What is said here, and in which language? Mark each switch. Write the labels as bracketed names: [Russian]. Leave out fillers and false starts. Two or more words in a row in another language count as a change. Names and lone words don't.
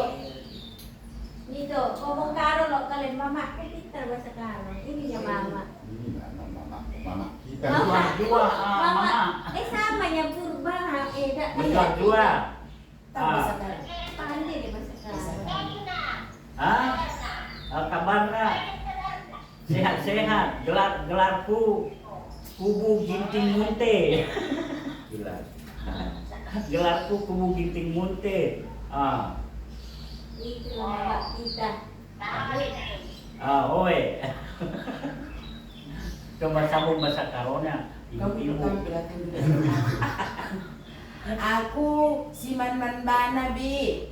[Indonesian] Itu, ngomong karo lo kalian mama kan pintar bahasa karo. Ini ya mama. Ini mama kita. Mama. Dua, mama. Sama yang purba dak. Bentar dua. Tahu bahasa Karo? Pandai deh bahasa karo. Hah? Kabarnya sehat-sehat. [Batak Karo] Gelarku kubu ginting munte. [Indonesian] Gila. [Batak Karo] Gelarku kubu ginting munte. [Indonesian] Itu nama kita. Oi. Coba sambung bahasa karonya. Kamu Ibu-ibu. tahu belakang juga. Aku si Man Bana Bi.